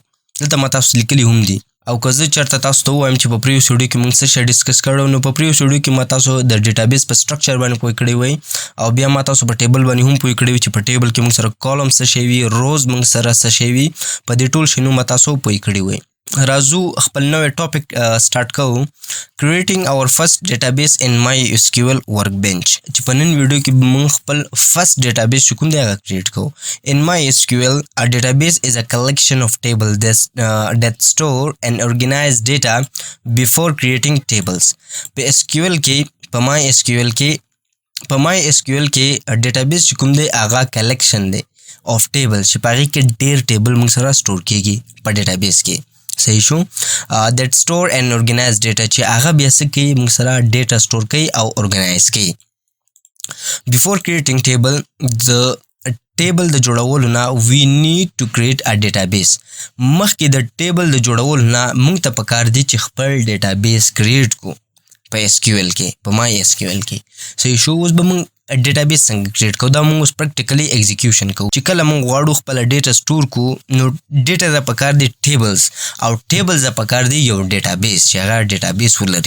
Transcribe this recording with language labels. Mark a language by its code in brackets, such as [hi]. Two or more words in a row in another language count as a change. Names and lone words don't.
[ps] دلته ما تاسو لیکلي هم دي او که زه چېرته تاسو ته ووایم چې په [en] previous video [ps] کې موږ څه شی ډسکس کړی نو په [en] previous video [ps] کې ما تاسو د ډیټابیس په سټرکچر باندې پوه کړی وی او بیا ما تاسو په ټیبل باندې هم پوه کړی وي چې په ټیبل کې موږ سره کالم څه شی وي، روز موږ سره څه شی وي، په دې ټول شیانو ما تاسو پوه کړی وی. راځو خپل نوې [en] topic start [ps] کوو، [en] creating our first database in MySQL workbench. [ps] چې په نن ویډیو کې موږ خپل [en] first database [ps] چې کوم دی هغه کریټ کوو. [en] In MySQL, a database is a collection of tables that store and organize data before creating tables. [ps] په SQL کې په MySQL کې ډیټابیس چې کوم دی هغه کلیکشن دی [en] of tables [ps] چې په هغې کې ډېر ټیبل موږ سره سټور کیږي په ډیټابیس کې. صحیح شو. [en] that store and organize data [ps] چې هغه بیا څه کوي موږ سره [en] data store [ps] کوي او ارګنایز کوي. [en] before creating table [ps] د جوړولو نه [en] we need to create a database. [ps] مخکې د ټیبل د جوړولو نه موږ ته پکار دی چې خپل ډیټابیس کریټ کو په SQL کې په MySQL کې. صحیح شو. اوس به موږ ډیټابیس څنګه کریټ کوو دا موږ اوس [en] practically execution [ps] کوو. چې کله موږ غواړو خپله [en] data store [ps] کوو نو ډیټا ته پکار دی ټیبلز او ټیبلز ته پکار دی یو ډیټابیس چې هغه ډیټابیس ولري.